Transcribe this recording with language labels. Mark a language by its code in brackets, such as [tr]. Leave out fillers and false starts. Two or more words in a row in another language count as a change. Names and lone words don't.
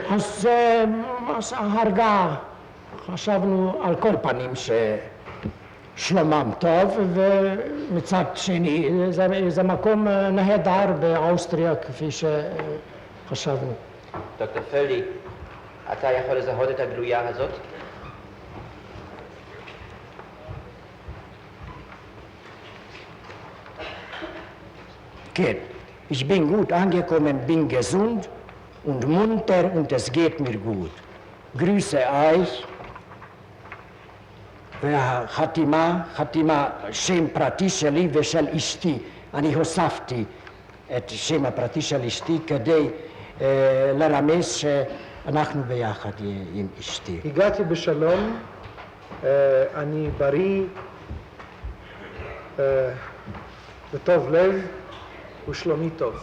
[he] אז הרגע, חשבנו על כל פנים ששלומם טוב, ומצד שני זה מקום נהדר באוסטריה כפי שחשבנו. דוקטור פלדי, אתה יכול לזהות את הגלויה הזאת? כן. [de] Ich bin gut angekommen, bin gesund und munter und es geht mir gut. Grüße euch. [he] והחתימה, שם פרטי שלי ושל אשתי. אני הוספתי את שם הפרטי של אשתי כדי לרמז שאנחנו ביחד עם אשתי. הגעתי בשלום, אני בריא, בטוב לב ושלומי טוב.